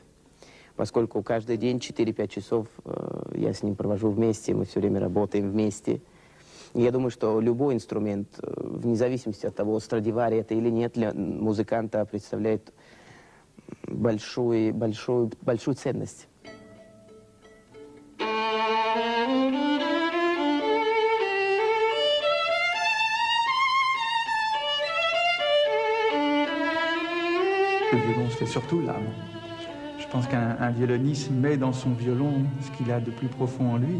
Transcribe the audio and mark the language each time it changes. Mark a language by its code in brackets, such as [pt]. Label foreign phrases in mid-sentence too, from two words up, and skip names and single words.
[ru] Поскольку каждый день 4-5 часов я с ним провожу вместе, мы все время работаем вместе. И я думаю, что любой инструмент, вне зависимости от того, Страдивари это или нет, для музыканта представляет большую ценность. [fr] Le violon, c'est surtout l'âme. Je pense qu'un violoniste met dans son violon ce qu'il a de plus profond en lui.